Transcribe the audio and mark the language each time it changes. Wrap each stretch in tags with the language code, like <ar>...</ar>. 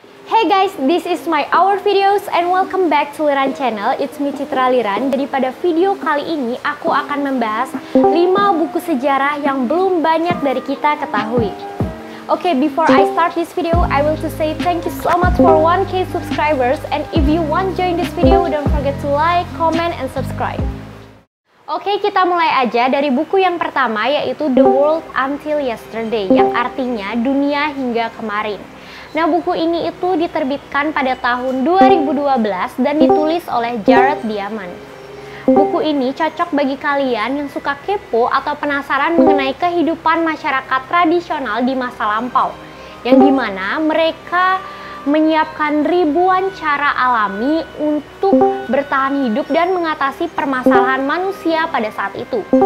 <en>Hey guys, this is my our videos and welcome back to Liran channel. It's me Citra Liran.</en> <id>Jadi pada video kali ini aku akan membahas 5 buku sejarah yang belum banyak dari kita ketahui.</id> <en>Okay, before I start this video, I will to say thank you so much for 1K subscribers, and if you want join this video, don't forget to like, comment, and subscribe.</en> <id>Oke, kita mulai aja dari buku yang pertama, yaitu The World Until Yesterday, yang artinya dunia hingga kemarin. Nah, buku ini itu diterbitkan pada tahun 2012 dan ditulis oleh Jared Diamond. Buku ini cocok bagi kalian yang suka kepo atau penasaran mengenai kehidupan masyarakat tradisional di masa lampau, yang dimana mereka menyiapkan ribuan cara alami untuk bertahan hidup dan mengatasi permasalahan manusia pada saat itu.</id>